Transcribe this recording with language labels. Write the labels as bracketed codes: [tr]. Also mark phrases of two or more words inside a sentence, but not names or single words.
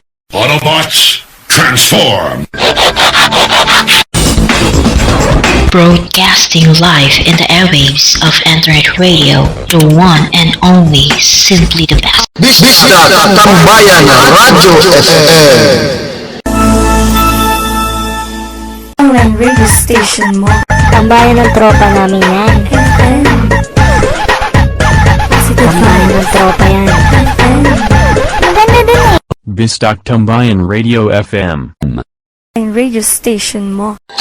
[en] Autobots, transform! Broadcasting live in the airwaves of Internet Radio, the one and only, simply the best. Bisdak Tambayan na Radyo F M. [tl] Ang [en] radio station [tl] mo. Tambayan ng tropa namin yan. F M. Positive Tambayan ng vibes. tropa yan. F M. Ang ganda din eh. Bisdak Tambayan Radio F M. Ang [en] radio station [tl] mo.